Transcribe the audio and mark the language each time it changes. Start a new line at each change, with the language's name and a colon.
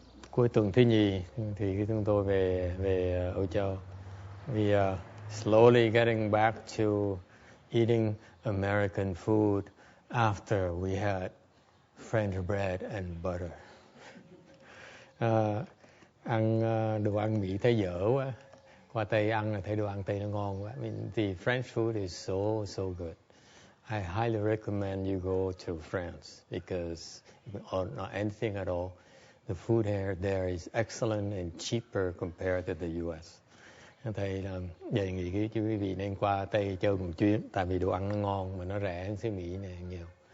Vietnamese: Cuối tuần thứ nhì thì chúng tôi về Âu Châu.
English: We are slowly getting back to eating American food after we had French bread and butter.
Vietnamese: Ăn đồ ăn Mỹ thấy dở quá. Qua Tây ăn là thấy đồ ăn Tây nó ngon quá.
English: I mean, the French food is so good. I highly recommend you go to France because, or not anything at all, the food there is excellent and cheaper compared to the U.S.
Vietnamese: Thầy đề nghị quý vị nên qua Tây chơi một chuyến, tại vì đồ ăn nó ngon mà nó rẻ hơn xứ Mỹ này nhiều.